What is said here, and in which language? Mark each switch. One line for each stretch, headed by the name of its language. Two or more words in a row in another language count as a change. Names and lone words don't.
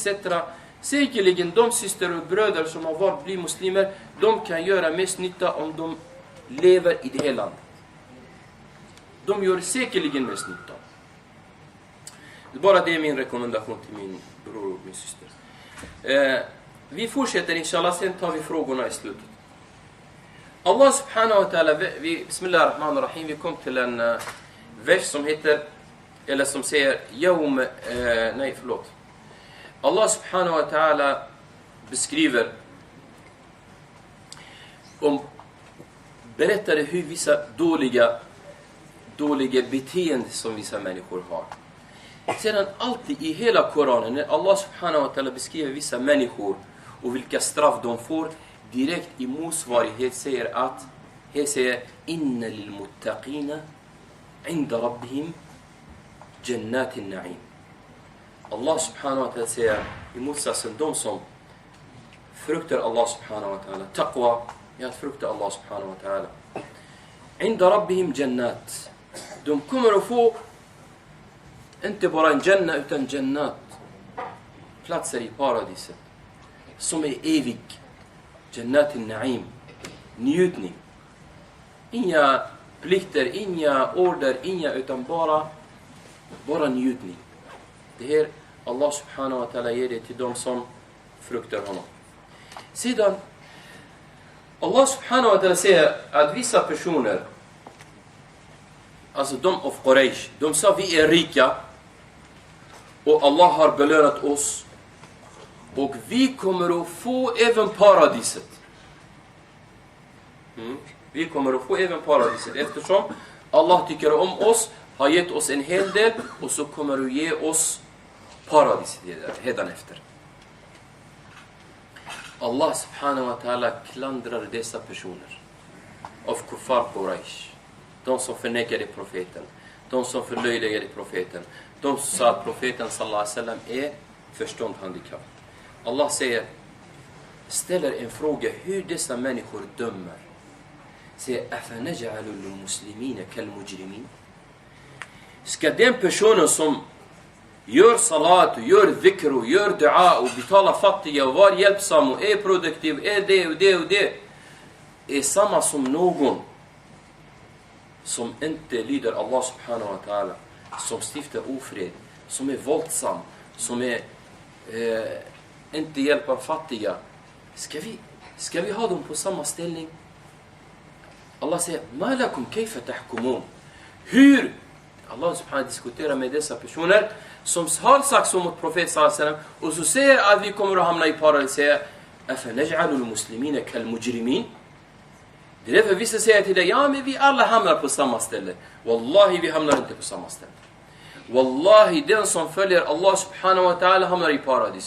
Swedish: Säkerligen de systrar och bröder som har varit bli muslimer, de kan göra mest nytta om de lever i det här landet. De gör säkerligen mest nytta. Bara det är min rekommendation till min bror och min syster. Vi fortsätter inshallah, sen tar vi frågorna i slutet.
Arabic: الله سبحانه وتعالى، بسم الله الرحمن الرحيم,
Swedish: vi kom till en vers som heter, eller som säger Allah
Arabic: سبحانه وتعالى
Swedish: beskriver berättade hur vissa dåliga beteenden som vissa människor har. Sedan alltid i hela Koranen, när Allah
Arabic: سبحانه وتعالى
Swedish: beskriver vissa människor och vilka straff de får, direkt i motsvarighet säger att, här säger
Arabic: إن للمتقين عند ربهم جنات نعيم.
Swedish: Allah
Arabic: سبحانه وتعالى
Swedish: säger i motsatsen, de som fruktar Allah
Arabic: سبحانه وتعالى,
Swedish: taqwa, att frukta Allah
Arabic: سبحانه وتعالى, عند ربهم جنات,
Swedish: de kommer att få inte bara en janna utan jannat, platser i paradiset som är evig.
Arabic: جنات نعيم, njutning.
Swedish: Inga plikter, inga order, utan bara njutning. Det här Allah
Arabic: سبحانه وتعالى
Swedish: ger det till de som fruktar honom. Sedan Allah
Arabic: سبحانه وتعالى
Swedish: säger att vissa personer, alltså de av Quraysh, de sa vi är rika och Allah har belönat oss och vi kommer att få även paradiset. Vi kommer att få även paradiset eftersom Allah tycker om oss, har gett oss en hel del och så kommer att ge oss paradiset hädanefter. Allah
Arabic: سبحانه وتعالى
Swedish: klandrar dessa personer av kuffar Quraysh. De som förnekade profeten, de som förlöjligade profeten, de som sa att profeten
Arabic: صلى الله عليه وسلم
Swedish: är förståndshandikapp. Allah säger, ställer en fråga hur dessa människor dömer.
Arabic: Säger, أفنجعل المسلمين كالمجرمين?
Swedish: Ska den personen som gör salat och gör dhikr och gör dua och betalar fattiga och var hjälpsam och är produktiv, är det och det, är samma som någon som inte lyder Allah
Arabic: سبحانه وتعالى,
Swedish: som stiftar ofred, som är våldsam, som är inte hjälper fattiga. Ska vi ha dem på samma ställning? Allah säger,
Arabic: ما لكم كيف تحكمون?
Swedish: Hur? Allah subhanahu diskuterar med dessa personer som har sagt så mot profet
Arabic: صلى الله عليه وسلم
Swedish: och så säger att vi kommer att hamna i paradis, säger
Arabic: أفنجعل المسلمين كالمجرمين?
Swedish: Det är därför vissa säger till dig, ja men vi alla hamnar på samma ställe. Wallahi, vi hamnar inte på samma ställe. Wallahi, den som följer Allah
Arabic: سبحانه وتعالى
Swedish: hamnar i paradiset.